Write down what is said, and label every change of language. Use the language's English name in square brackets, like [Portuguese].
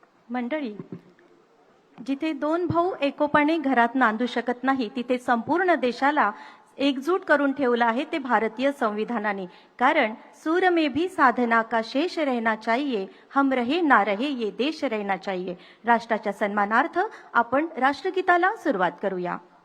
[Marathi] मंडळी, जिथे दोन भाऊ एकोपाने घरात नांदू शकत नाही तिथे संपूर्ण देशाला एकजूट करून ठेवलं आहे ते भारतीय संविधानाने. [Hindi] कारण सूर में भी साधना का शेष रहना चाहिए, हम रहे ना रहे ये देश रहना चाहिए. [Marathi] राष्ट्राच्या सन्मानार्थ आपण राष्ट्रगीताला सुरुवात करूया.